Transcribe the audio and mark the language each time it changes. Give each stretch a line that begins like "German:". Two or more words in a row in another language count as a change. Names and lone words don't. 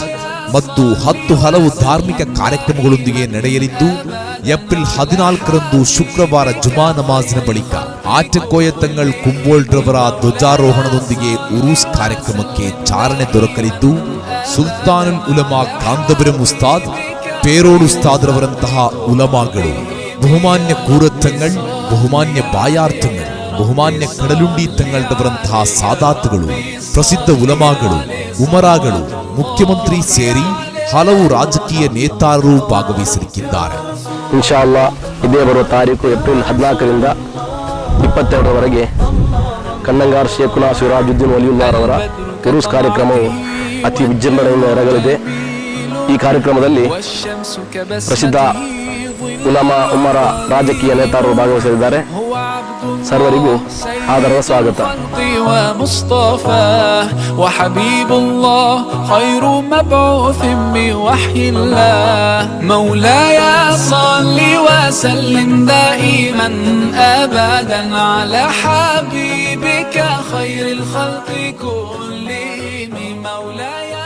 Kannada: ಮತ್ತು 10 ಹಲವು ಧಾರ್ಮಿಕ ಕಾರ್ಯಕ್ರಮಗಳೊಂದಿಗೆ ನಡೆಯಲಿದ್ದು ಏಪ್ರಿಲ್ 14ರಂದು ಶುಕ್ರವಾರ ಜುಮಾ ನಮಾಜಿನ ಬಳಿಕ ಆಚಕೋಯತಂಗಳ್ ಕುಂಬೋಳ್ರವರ ಧ್ವಜಾರೋಹಣದೊಂದಿಗೆ ಉರೂಸ್ ಕಾರ್ಯಕ್ರಮಕ್ಕೆ ಚಾಲನೆ ದೊರಕಲಿದ್ದು ಸುಲ್ತಾನುಲ್ ಉಲಮಾ ಕಾಂದಬರಂ ಉಸ್ತಾದ್
Malayalam: പേരോട് ഉസ്താദ് ഉലമാകളും, ബഹുമാന്യ കൂറത്തങ്ങൾ, ബഹുമാന്യ ബായാർത്ഥങ്ങൾ,
Kannada: ಬಹುಮಾನ್ಯ ಕಡಲುಂಡಿ ತಂಗಳವರಂತಹ ಸಾದಾತುಗಳು, ಪ್ರಸಿದ್ಧ ಉಲಮಾಗಳು, ಉಮರಾಗಳು, ಮುಖ್ಯಮಂತ್ರಿ ಸೇರಿ ಹಲವು ರಾಜಕೀಯ ನೇತಾರರು ಭಾಗವಹಿಸಲಿದ್ದಾರೆ.
Arabic: إن شاء الله
Kannada: ಇದೇ ಬರುವ ತಾರೀಕು ಏಪ್ರಿಲ್ 14ರಿಂದ 22ರವರೆಗೆ ಕನ್ನಂಗಾರ್ ಶೇಖುನಾ ಸಿರಾಜುದ್ದೀನ್ ವಲಿಯುಲ್ಲಾಹರವರ ಉರೂಸ್ ಕಾರ್ಯಕ್ರಮವು ಅತಿ ವಿಜೃಂಭಣೆಯಿಂದ ನೆರವೇರಲಿದೆ. ಈ ಕಾರ್ಯಕ್ರಮದಲ್ಲಿ ಪ್ರಸಿದ್ಧ ಉಲಮಾ, ಉಮರ, ರಾಜಕೀಯ ನೇತಾರರು ಭಾಗವಹಿಸಲಿದ್ದಾರೆ. ಸರ್ವರಿಗೂ ಆದರದ ಸ್ವಾಗತ.
Arabic: وحبيب الله خير مبعوث بوحي الله مولاي صل وسلم دائما أبدا على حبيبك خير الخلق كلهم مولاي